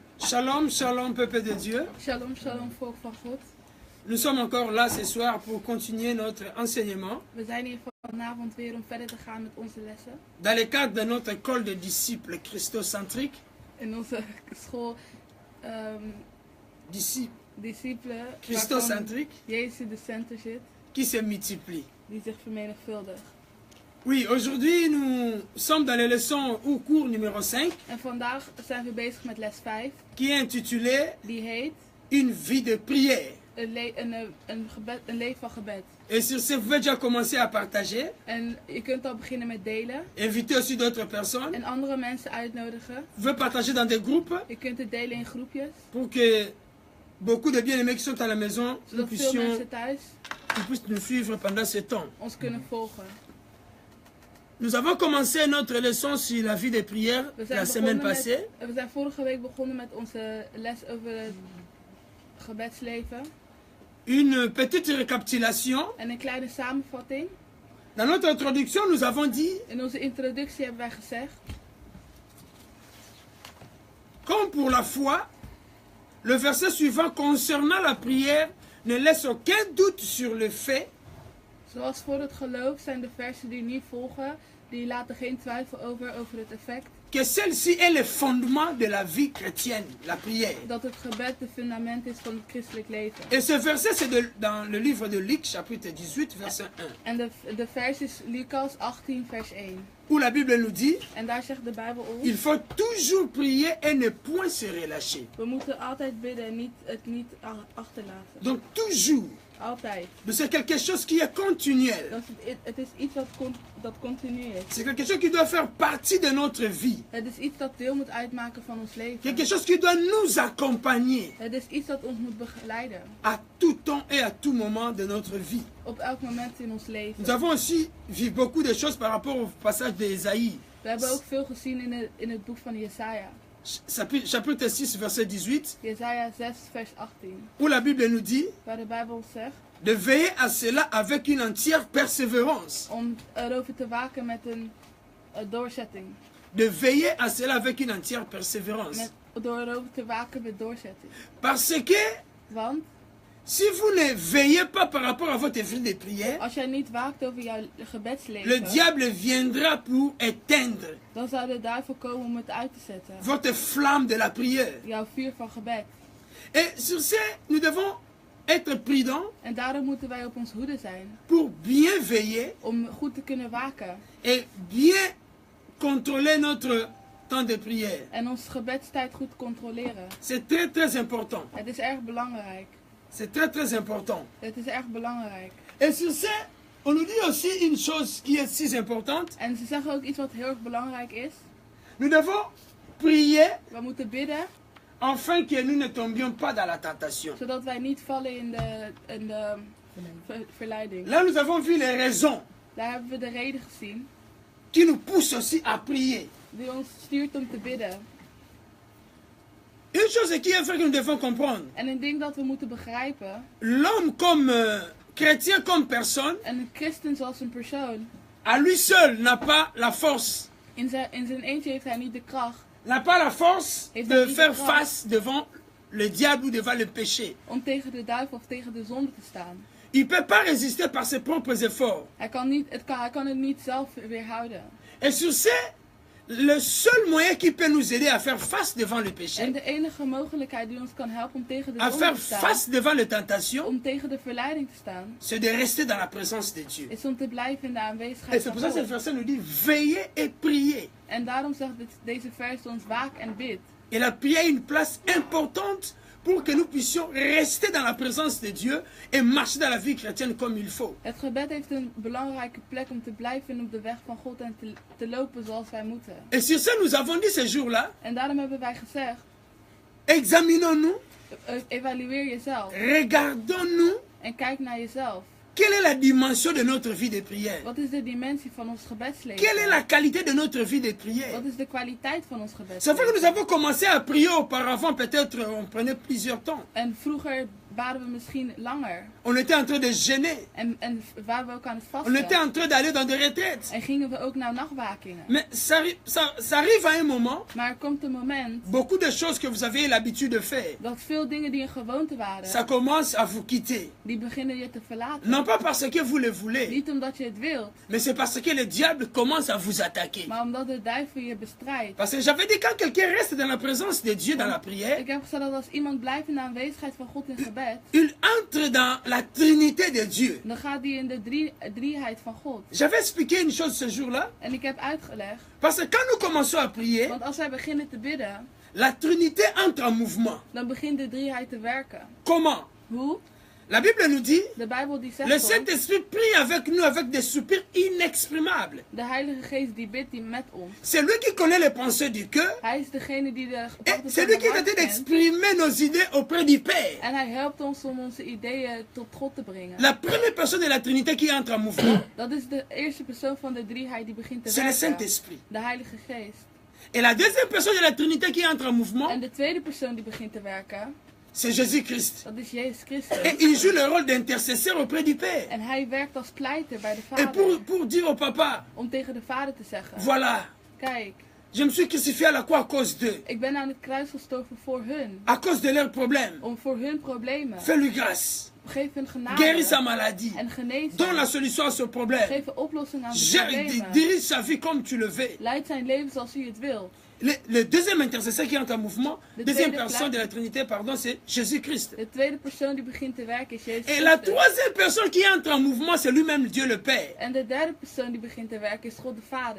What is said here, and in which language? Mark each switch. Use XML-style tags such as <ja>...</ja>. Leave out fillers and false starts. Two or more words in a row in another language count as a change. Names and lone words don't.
<he>Shalom, shalom,</he> <fr>peuple de Dieu.</fr> <he>Shalom, shalom,</he> <nl>volk van God.</nl> <fr>Nous sommes encore là ce soir pour continuer notre enseignement</fr> <nl>We zijn hier vanavond weer om verder te gaan met onze lessen.</nl> <fr>dans le cadre de notre école de disciples christocentriques.</fr> <nl>In onze school discipelen Christocentriques Jezus in de center zit,</nl> <fr>qui se multiplient.</fr> <nl>die zich vermenigvuldigt.</nl> <fr>Oui, aujourd'hui nous sommes dans la leçon ou cours numéro 5</fr> <nl>En vandaag zijn we bezig met les 5,</nl> <fr>qui est intitulée</fr> <nl>die heet</nl> <fr>Une vie de prière.</fr> <nl>een leven van gebed.</nl> <fr>Et sur ce, vous pouvez déjà commencer à partager,</fr> <nl>En je kunt al beginnen met delen</nl> <fr>inviter aussi d'autres personnes.</fr> <nl>en andere mensen uitnodigen.</nl> <fr>Vous pouvez partager dans des groupes</fr> <nl>Je kunt het delen in groepjes,</nl> <fr>pour que beaucoup de bien-aimés qui sont à la maison, nous</fr> <nl>zodat veel</nl> <fr>puissions</fr> <nl>mensen thuis</nl> <fr>puissent nous suivre pendant ce temps.</fr> <nl>ons kunnen volgen.</nl> <fr>Nous avons commencé notre leçon sur la vie de prière</fr> <nl>We</nl> <fr>la semaine passée.</fr> <nl>we zijn vorige week begonnen met onze les over het gebedsleven.</nl> <fr>Une petite récapitulation.</fr> <nl>En een kleine samenvatting.</nl> <fr>Dans notre introduction, nous avons dit,</fr> <nl>In onze introductie hebben wij gezegd,</nl> <fr>comme pour la foi, le verset suivant concernant la prière ne laisse aucun doute sur le fait</fr> <nl>zoals voor het geloof zijn de versen die nu volgen, die laten geen twijfel over het effect</nl> <fr>que celle-ci est le fondement de la vie chrétienne, la prière.</fr> <nl>dat het gebed de fundament is van het christelijk leven.</nl> <fr>Et ce verset, c'est dans le livre de Luc, chapitre 18, verset 1,</fr> <nl>En de vers is Lucas 18 vers 1.</nl> <fr>où la Bible nous dit,</fr> <nl>En daar zegt de Bijbel</nl> <fr>il</fr> <nl>ons,</nl> <fr>faut toujours prier et ne point se relâcher.</fr> <nl>we moeten altijd bidden en het niet achterlaten.</nl> <fr>Donc toujours.</fr> <nl>Altijd.</nl> <fr>Donc c'est quelque chose qui est continuel.</fr> <nl>Het is iets dat continu is.</nl> <fr>C'est quelque chose qui doit faire partie de notre vie.</fr> <nl>Het is iets dat deel moet uitmaken van ons leven.</nl> <fr>Quelque chose qui doit nous accompagner</fr> <nl>Het is iets dat ons moet begeleiden.</nl> <fr>à tout temps et à tout moment de notre vie.</fr> <nl>Op elk moment in ons leven.</nl> <fr>Nous avons aussi vu beaucoup de choses par rapport au passage d'Ésaïe.</fr> <nl>We hebben ook veel gezien in het boek van Jesaja.</nl> <fr>Chapitre 6, verset 18.</fr> <nl>Jesaja 6 vers 18.</nl> <fr>Où la Bible nous dit</fr> <nl>Waar de Bijbel zegt,</nl> <fr>de veiller à cela avec une entière persévérance.</fr> <nl>om erover te waken met een doorzetting.</nl> <fr>De veiller à cela avec une entière persévérance.</fr> <nl>Door erover te waken met doorzetting.</nl> <fr>Parce que</fr> <nl>Want</nl> <fr>si vous ne veillez pas par rapport à votre vie de prière,</fr> <nl>als jij niet waakt over jouw</nl> <fr>le</fr> <nl>gebedsleven,</nl> <fr>diable viendra pour éteindre</fr> <nl>dan zou de duivel komen om het uit te zetten.</nl> <fr>votre flamme de la prière.</fr> <nl>Jouw vuur van gebed.</nl> <fr>Et sur ce, nous devons être prudents</fr> <nl>En daarom moeten wij op ons hoede zijn.</nl> <fr>pour bien veiller</fr> <nl>Om goed te kunnen waken.</nl> <fr>et bien contrôler notre temps de prière.</fr> <nl>En onze gebedstijd goed controleren.</nl> <fr>C'est très très important.</fr> <nl>Het is erg belangrijk.</nl> <fr>C'est très très important.</fr> <nl>Het is erg belangrijk.</nl> <fr>Et sur ce, on nous dit aussi une chose qui est si importante.</fr> <nl>En ze zeggen ook iets wat heel erg belangrijk is.</nl> <fr>Nous devons prier</fr> <nl>We moeten bidden,</nl> <fr>afin que nous ne tombions pas dans la tentation.</fr> <nl>zodat wij niet vallen in de verleiding.</nl> <fr>Là, nous avons vu les raisons</fr> <nl>Daar hebben we de reden gezien</nl> <fr>qui nous poussent aussi à prier.</fr> <nl>die ons stuurt om te bidden.</nl> <fr>Une chose qui est vraie que nous devons comprendre.</fr> <nl>En een ding dat we moeten begrijpen,</nl> <fr>L'homme comme chrétien, comme personne,</fr> <nl>en een christen zoals een persoon,</nl> <fr>à lui seul n'a pas la force.</fr> <nl>in zijn eentje heeft hij niet de kracht</nl> <fr>N'a pas la force</fr> <nl>Heeft</nl> <fr>de</fr> <nl>hij niet</nl> <fr>faire</fr> <nl>de kracht</nl> <fr>face devant le diable ou devant le péché.</fr> <nl>om tegen de duivel of tegen de zonde te staan.</nl> <fr>Il ne peut pas résister par ses propres efforts.</fr> <nl>Hij kan het niet zelf weerhouden.</nl> <fr>Et sur ce, le seul moyen qui peut nous aider à faire face devant le</fr> <nl>En</nl> <fr>péché,</fr> <nl>de enige mogelijkheid die ons kan helpen om tegen de</nl> <fr>à</fr> <nl>zonde</nl> <fr>faire</fr> <nl>te staan,</nl> <fr>face devant les tentations,</fr> <nl>om tegen de verleiding te staan,</nl> <fr>c'est de rester dans la présence de Dieu.</fr> <nl>is om te blijven in de</nl> <fr>Et</fr> <nl>aanwezigheid</nl> <fr>c'est</fr> <nl>van</nl> <fr>pour ça que ce</fr> <nl>God.</nl> <fr>verset nous dit veillez et priez.</fr> <nl>En daarom zegt deze vers ons waak en bid.</nl> <fr>Et la prière a une place importante pour que nous puissions rester dans la présence de Dieu et marcher dans la vie chrétienne comme il faut.</fr> <nl>Het gebed heeft een belangrijke plek om te blijven op de weg van God en te lopen zoals wij moeten.</nl> <fr>Et sur ce, nous avons dit ce jour-là,</fr> <nl>En daarom hebben wij gezegd,</nl> <fr>examinons-nous,</fr> <nl>evalueer jezelf</nl> <fr>regardons-nous,</fr> <nl>en kijk naar jezelf.</nl> <fr>quelle est la dimension de notre vie de prière?</fr> <nl>Wat is de dimensie van ons gebedsleven?</nl> <fr>Quelle est la qualité de notre vie de prière?</fr> <nl>Wat is de kwaliteit van ons</nl> <fr>C'est vrai que nous</fr> <nl>gebedsleven?</nl> <fr>avons commencé à prier auparavant, peut-être on prenait plusieurs temps.</fr> <nl>En vroeger waren we misschien langer.</nl> <fr>On était en train de jeûner.</fr> <nl>En waren we ook aan het</nl> <fr>On était</fr> <nl>vasten.</nl> <fr>en train d'aller dans des retraites.</fr> <nl>En gingen we ook naar nachtwakingen.</nl> <fr>Mais ça arrive à un moment,</fr> <nl>Maar er komt een moment</nl> <fr>beaucoup de choses que vous avez l'habitude de faire,</fr> <nl>dat veel dingen die een gewoonte</nl> <fr>ça</fr> <nl>waren,</nl> <fr>commence à vous quitter.</fr> <nl>die beginnen je te verlaten.</nl> <fr>Non pas parce que vous le voulez,</fr> <nl>Niet omdat je het wilt,</nl> <fr>mais c'est parce que le diable commence à vous attaquer.</fr> <nl>maar omdat de duivel je bestrijdt.</nl> <fr>Parce que j'avais dit, quand quelqu'un reste dans la présence de Dieu dans la prière,</fr> <nl>Ik heb gezegd dat als iemand blijft in de aanwezigheid van God in gebed,</nl> <fr>il entre dans la trinité de Dieu.</fr> <nl>dan gaat hij in de drieheid van God.</nl> <fr>J'avais expliqué une chose ce jour-là,</fr> <nl>En ik heb uitgelegd,</nl> <fr>parce que quand nous commençons à prier,</fr> <nl>want als wij beginnen te bidden,</nl> <fr>la trinité entre en mouvement.</fr> <nl>dan begint de drieheid te werken.</nl> <fr>Comment?</fr> <nl>Hoe?</nl> <fr>La Bible nous dit,</fr> <nl>De Bijbel die</nl> <fr>le</fr> <nl>zegt ons,</nl> <fr>Saint-Esprit prie avec nous avec des soupirs inexprimables.</fr> <nl>de Heilige Geest die bidt die met ons.</nl> <fr>C'est lui qui connaît les pensées du cœur.</fr> <nl>Hij is degene die de</nl> <fr>Et</fr> <nl>gedachten</nl> <fr>c'est</fr> <nl>van</nl> <fr>lui</fr> <nl>de</nl> <fr>qui est en</fr> <nl>hart</nl> <fr>train</fr> <nl>kent.</nl> <fr>d'exprimer nos idées auprès du Père.</fr> <nl>En hij helpt ons om onze ideeën tot God te brengen.</nl> <fr>La première personne de la Trinité qui entre en mouvement,</fr> <nl>Dat is de eerste persoon van de drieheid die begint te</nl> <fr>c'est le</fr> <nl>werken.</nl> <fr>Saint-Esprit.</fr> <nl>De Heilige Geest.</nl> <fr>Et la deuxième personne de la Trinité qui entre en mouvement,</fr> <nl>En de tweede persoon die begint te werken,</nl> <fr>c'est Jésus-Christ.</fr> <nl>dat is Jezus</nl> <fr>Et</fr> <nl>Christus.</nl> <fr>il joue le rôle d'intercesseur auprès du Père.</fr> <nl>En hij werkt als pleiter bij de</nl> <fr>Et</fr> <nl>Vader.</nl> <fr>pour dire au papa,</fr> <nl>Om tegen de Vader te zeggen,</nl> <fr>voilà,</fr> <nl>kijk,</nl> <fr>je me suis crucifié à la croix à cause d'eux,</fr> <nl>ik ben aan het kruis gestorven voor hun.</nl> <fr>à cause de leurs problèmes.</fr> <nl>Voor hun problemen.</nl> <fr>Fais-lui grâce.</fr> <nl>Geef hun</nl> <fr>Guéris sa</fr> <nl>genade.</nl> <fr>maladie.</fr> <nl>En genees</nl> <fr>Donne la</fr> <nl>hem.</nl> <fr>solution à ce problème.</fr> <nl>Geef een oplossing aan de problemen.</nl> <fr>Dirige sa vie comme tu le veux.</fr> <nl>Leid zijn leven zoals u het wilt.</nl> <fr>Le deuxième intercesseur qui entre en mouvement, Le deuxième</fr> <nl>tweede</nl> <fr>personne</fr> <nl>plaats.</nl> <fr>de la Trinité, pardon, c'est Jésus-Christ.</fr> <nl>De tweede persoon die begint te werken is Jezus</nl> <fr>Et la</fr> <nl>Christus.</nl> <fr>troisième personne qui entre en mouvement, c'est lui-même Dieu le Père.</fr> <nl>En de derde persoon die begint te werken is God de Vader.</nl>